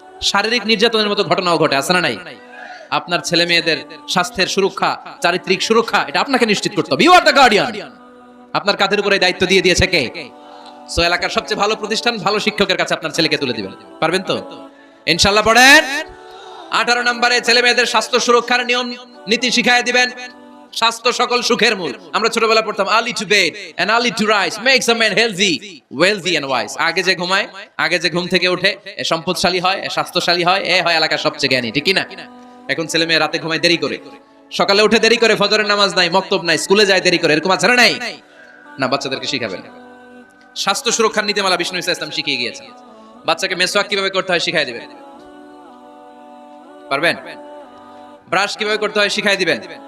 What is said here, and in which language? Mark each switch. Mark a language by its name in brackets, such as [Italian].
[Bangla] শারীরিক নির্যাতনের মতো ঘটনাও ঘটে, আছে না নাই? আপনার ছেলে মেয়েদের স্বাস্থ্যের সুরক্ষা, চারিত্রিক সুরক্ষা, এটা আপনাকে নিশ্চিত করতে হবে। [English] You are the guardian. [Bangla] আপনার কাঁধের উপরে দায়িত্ব দিয়ে দিয়েছে কে? সো এলাকার সবচেয়ে ভালো প্রতিষ্ঠান, ভালো শিক্ষকের কাছে আপনার ছেলেকে তুলে দিবেন। পারবেন তো? ইনশাআল্লাহ পড়েন। 18 নম্বরে ছেলে মেয়েদের স্বাস্থ্য সুরক্ষার নিয়ম নীতি শিখায় দিবেন। স্বাস্থ্য সকল সুখের মূল। আমরা ছোটবেলা পড়তাম [English] early to bed and early to rise makes a man healthy, wealthy and wise. [Bangla] আগে যে ঘুমায়, আগে যে ঘুম থেকে ওঠে, এ সম্পদশালী হয়, এ স্বাস্থ্যশালী হয়, এ হয় এলাকার সবচেয়ে জ্ঞানী, ঠিক কি না? এখন ছেলে মেয়ে রাতে ঘুমায় দেরি করে, সকালে উঠে দেরি করে, ফজরের নামাজ নাই, মক্তব নাই, স্কুলে যায় দেরি করে, এরকম আছে না নাই? না, বাচ্চাদেরকে শিখাবেন। স্বাস্থ্য সুরক্ষার নীতিমালা বিষ্ণু ইসলাম শিখিয়ে গিয়েছেন। বাচ্চাকে মেসওয়াক কিভাবে করতে হয় শিখাই দিবেন। পারবেন? ব্রাশ কিভাবে করতে হয় শিখাই দিবেন।